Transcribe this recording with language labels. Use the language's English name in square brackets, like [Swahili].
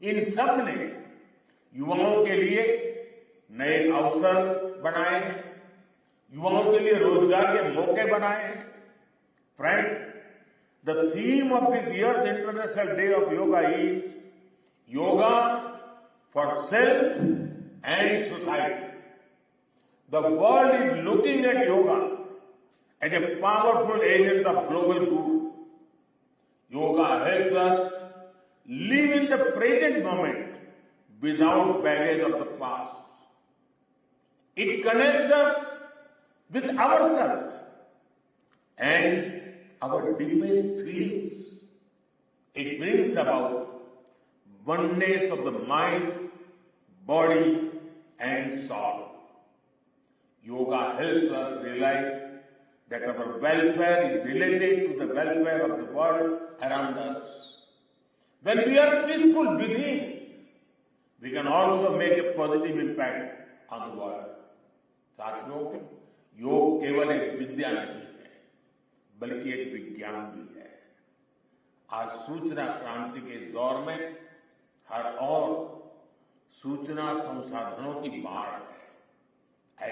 [Hindi] इन सब ने युवाओं के लिए नए अवसर बनाए हैं, युवाओं के लिए रोजगार के मौके बनाए हैं। [English] Friend, the theme of this year's international day of yoga is yoga for self and society. The world is looking at yoga as a powerful agent of global good. Yoga helps us live in the present moment without baggage of the past. It connects us with ourselves and our deepest feelings. It brings about oneness of the mind, body, and soul. Yoga helps us realize that our welfare is related to the welfare of the world around us. When we are peaceful within, we can also make a positive impact on the world. [Hindi] साथियों, योग केवल एक विद्या नहीं है, बल्कि एक विज्ञान भी है। आज सूचना क्रांति के इस दौर में हर ओर सूचना संसाधनों की बाढ़ है।